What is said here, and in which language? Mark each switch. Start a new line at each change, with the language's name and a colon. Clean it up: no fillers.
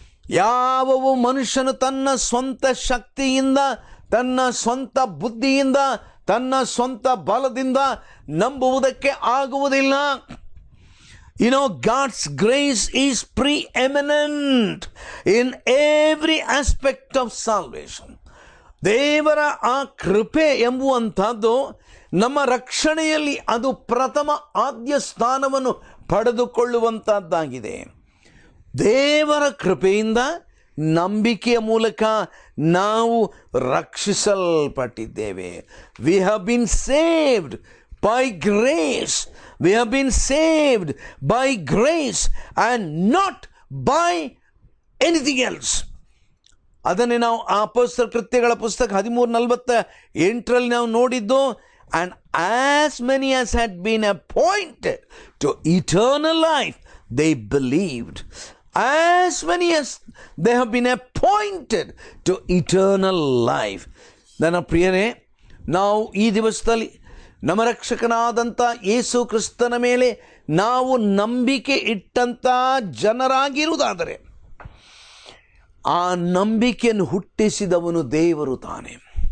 Kannada: ಯಾವವು ಮನುಷ್ಯನು ತನ್ನ ಸ್ವಂತ ಶಕ್ತಿಯಿಂದ, ತನ್ನ ಸ್ವಂತ ಬುದ್ಧಿಯಿಂದ, ತನ್ನ ಸ್ವಂತ ಬಲದಿಂದ ನಂಬುವುದಕ್ಕೆ ಆಗುವುದಿಲ್ಲ.
English: God's grace is preeminent in every aspect of salvation.
Kannada: ದೇವರ ಆ ಕೃಪೆ ಎಂಬುವಂಥದ್ದು ನಮ್ಮ ರಕ್ಷಣೆಯಲ್ಲಿ ಅದು ಪ್ರಥಮ ಆದ್ಯ ಸ್ಥಾನವನ್ನು ಪಡೆದುಕೊಳ್ಳುವಂಥದ್ದಾಗಿದೆ. ದೇವರ ಕೃಪೆಯಿಂದ ನಂಬಿಕೆಯ ಮೂಲಕ ನಾವು ರಕ್ಷಿಸಲ್ಪಟ್ಟಿದ್ದೇವೆ.
English: We have been saved by grace. We have been saved by grace and not by anything else.
Kannada: ಅದನ್ನೇ ನಾವು ಅಪೊಸ್ತಲರ ಕೃತ್ಯಗಳ ಪುಸ್ತಕ 13:48 ನಾವು ನೋಡಿದ್ದು.
English: And as many as had been appointed to eternal life, they believed. As many as they have been appointed to eternal life.
Kannada: ನನ್ನ ಪ್ರಿಯರೇ, ನಾವು ಈ ದಿವಸದಲ್ಲಿ ನಮ್ಮ ರಕ್ಷಕನಾದಂಥ ಯೇಸು ಕ್ರಿಸ್ತನ ಮೇಲೆ ನಾವು ನಂಬಿಕೆ ಇಟ್ಟಂಥ ಜನರಾಗಿರುವುದಾದರೆ ಆ ನಂಬಿಕೆಯನ್ನು ಹುಟ್ಟಿಸಿದವನು ದೇವರು ತಾನೆ.